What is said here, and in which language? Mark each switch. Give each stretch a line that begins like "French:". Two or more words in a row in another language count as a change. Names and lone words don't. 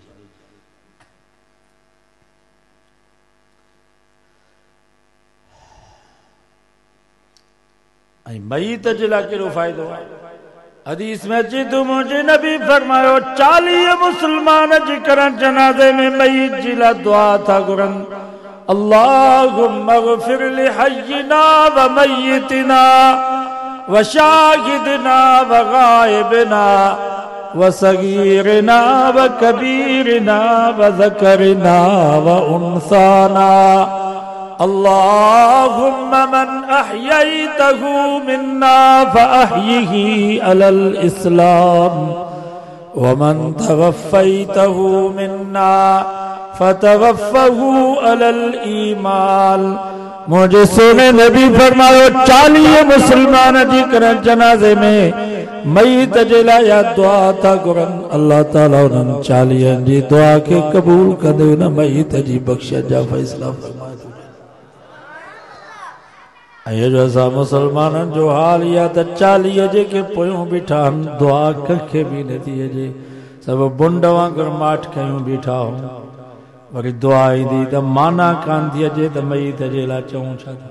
Sindhi: ऐं मईत जे लाइ कहिड़ो फ़ाइदो आहे हदीस में अचे थो मुंहिंजे नबी फरमायो 40 मुसलमान जेकॾहिं जनाज़े में मईत जी लाइ दुआ था घुरनि
Arabic: اللهم اغفر لحينا وميتنا وشاهدنا وغائبنا وصغيرنا وكبيرنا وذكرنا وأنثانا اللهم من أحييته منا فأحيه على الإسلام ومن توفيته منا فتوفه على الإيمان
Sindhi: मुझे सोने नबी फरमायो 40 मुसलमान जी कर जनाजे में मईत जे लाइ या दुआ था घुरनि अल्लाह ताला उन्हनि 40 जी दुआ के कबूल कंदे उन मईत जी बख़्शिश जा फैसला फरमाए ऐं जो असां मुसलमाननि जो हाल इहा त 40 जेके पोयों बीठा आहिनि दुआ कंहिंखे बि नथी अचे सब बुंड वांगुर माठ कयूं बीठा हो वरी दुआ ईंदी त माना कान थी अचे त मईत जे लाइ चऊं छा था।